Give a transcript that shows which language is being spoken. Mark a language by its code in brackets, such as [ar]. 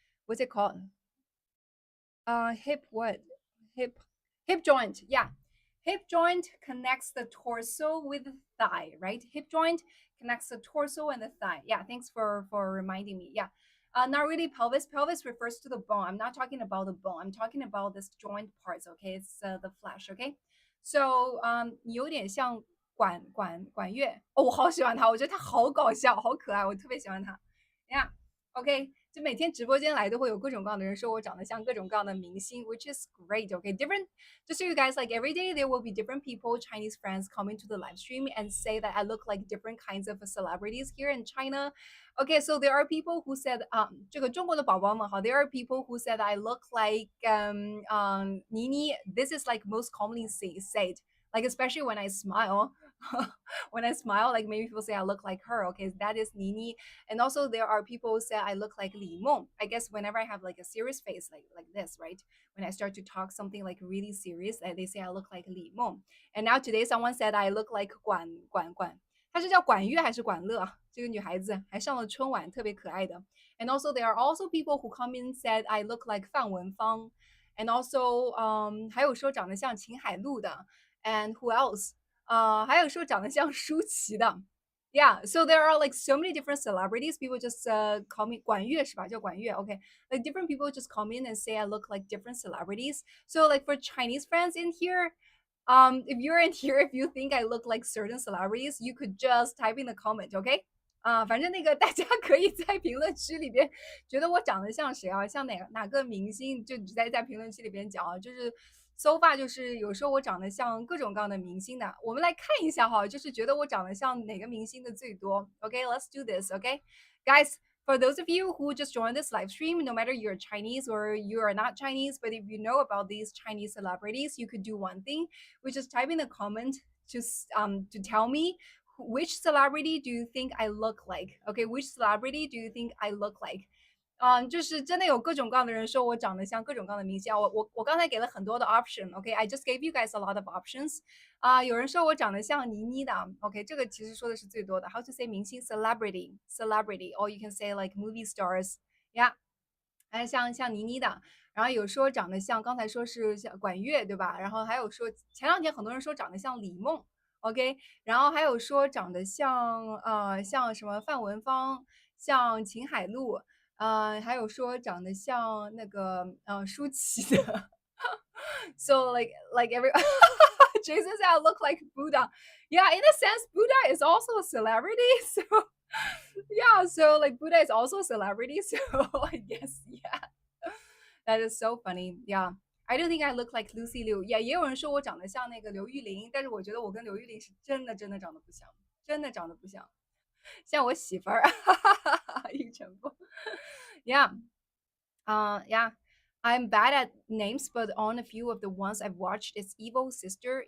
[en] What's it called? Hip what? Hip joint. Yeah. Hip joint connects the torso with the thigh, right? Hip joint connects the torso and the thigh. Yeah, thanks for reminding me. Yeah. Not really pelvis. Pelvis refers to the bone. I'm not talking about the bone. I'm talking about this joint parts. Okay, it's the flesh. Okay, so [zh] 你有点像管乐哦，我好喜欢他，我觉得他好搞笑，好可爱，我特别喜欢他。 [en] Yeah. OK， [zh] 就每天直播间来都会有各种各样的人说我长得像各种各样的明星， [en] which is great. Okay, different. Just so you guys like every day there will be different people, Chinese friends, coming to the live stream and say that I look like different kinds of celebrities here in China. Okay, so there are people who said [zh] 这个中国的宝宝们好 [en] there are people who said I look like Nini. This is like most commonly said, like especially when I smile. When I smile, like maybe people say I look like her. Okay, that is Nini. And also there are people who say I look like Li Meng. I guess whenever I have like a serious face like this, right? When I start to talk something like really serious, they say I look like Li Meng. And now today someone said I look like Guan. [zh] 她是叫管乐还是管乐啊？这个女孩子还上了春晚，特别可爱的。 [en] And also there are also people who come in said I look like 范文芳。 And also [zh] 还有说长得像秦海璐的。 [en] And who else？ [zh] 还有说长得像舒淇的。 [en] Yeah, so there are like so many different celebrities. People just call me [zh] 管乐是吧？叫管乐 [en] Okay, like different people just come in and say I look like different celebrities. So like for Chinese friends in here, if you're in here, if you think I look like certain celebrities, you could just type in the comment, okay? [zh] 反正那个大家可以在评论区里边觉得我长得像谁啊，像哪个明星，就直接在评论区里边讲啊。就是 [en] so far [zh] 就是有时候我长得像各种各样的明星的。我们来看一下哈，就是觉得我长得像哪个明星的最多。 [en] Okay, let's do this. Okay, guys. For those of you who just joined this live stream, no matter you're Chinese or you are not Chinese, but if you know about these Chinese celebrities, you could do one thing, which is type in the comment to tell me which celebrity do you think I look like? Okay, which celebrity do you think I look like? [zh] 就是真的有各种各样的人说我长得像各种各样的明星啊。我刚才给了很多的 option，OK， [en] I just gave you guys a lot of options。 [zh] 有人说我长得像倪妮的，OK，这个其实说的是最多的。 [en] How to say 明星 celebrity，or you can say like movie stars，yeah。 [zh] 还有像倪妮的，然后有说长得像刚才说是像管乐对吧？然后还有说前两天很多人说长得像李梦，OK，然后还有说长得像什么范文芳，像秦海璐，还有说长得像那个舒淇的。 [en] So like every Jason said I look like Buddha. Yeah, in a sense, Buddha is also a celebrity. So yeah, so like Buddha is also a celebrity. So I guess yeah, that is so funny. Yeah. I don't think I look like Lucy Liu. Yeah， [zh] 也有人说我长得像那个刘玉玲，但是我觉得我跟刘玉玲是真的长得不像，真的长得不像，像我媳妇儿，一成不。 [en] Yeah, yeah. I'm bad at names, but on a few of the ones I've watched, it's Evil Sister.